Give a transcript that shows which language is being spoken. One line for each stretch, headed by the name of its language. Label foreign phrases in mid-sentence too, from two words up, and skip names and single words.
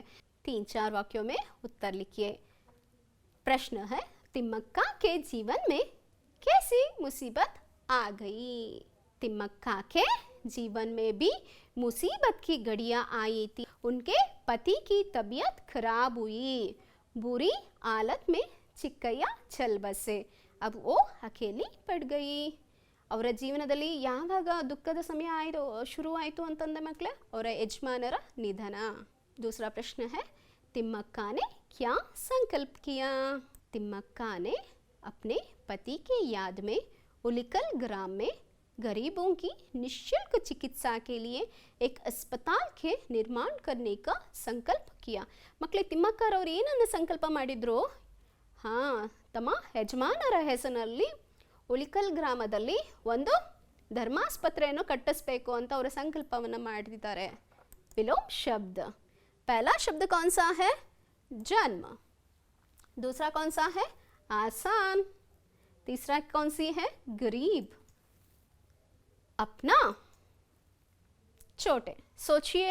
Hindi: 3-4 वाक्यों में उत्तर लिखिए. प्रश्न है, तिम्मक्का के जीवन में कैसी मुसीबत आ गई? तिम्मक्का के जीवन में भी मुसीबत की घड़ियां आई थी. उनके पति की तबीयत खराब हुई. बुरी हालत में चिक्कಯ್ಯ चल बसे. अब वो अकेली पड़ गई.
Kannada: ಅವರ ಜೀವನದಲ್ಲಿ ಯಾವಾಗ ದುಃಖದ ಸಮಯ ಶುರುವಾಯಿತು ಅಂತಂದ ಮಕ್ಕಳೇ, ಅವರ ಯಜಮಾನರ ನಿಧನ.
Hindi: दूसरा प्रश्न है, तिम्मक्का ने क्या संकल्प किया? तिम्मक्का ने अपने पति के याद में उलिकल ग्राम में गरीबों की निःशुल्क चिकित्सा के लिए एक अस्पताल के निर्माण करने का संकल्प किया.
Kannada: ಮಕ್ಕಳೇ, ತಿಮ್ಮಕ್ಕರವರು ಏನನ್ನು ಸಂಕಲ್ಪ ಮಾಡಿದ್ರು? ಹಾಂ, ತಮ್ಮ ಯಜಮಾನರ ಹೆಸರಿನಲ್ಲಿ ಉಲಿಕಲ್ ಗ್ರಾಮದಲ್ಲಿ ಒಂದು ಧರ್ಮಾಸ್ಪತ್ರೆಯನ್ನು ಕಟ್ಟಿಸಬೇಕು ಅಂತ ಅವರ ಸಂಕಲ್ಪವನ್ನು ಮಾಡಿದ್ದಾರೆ.
Hindi: विलोम शब्द. पहला शब्द कौन सा है? जन्म. दूसरा कौन सा है? आसान. तीसरा कौन सी है? गरीब. अपना, छोटे. सोचिए.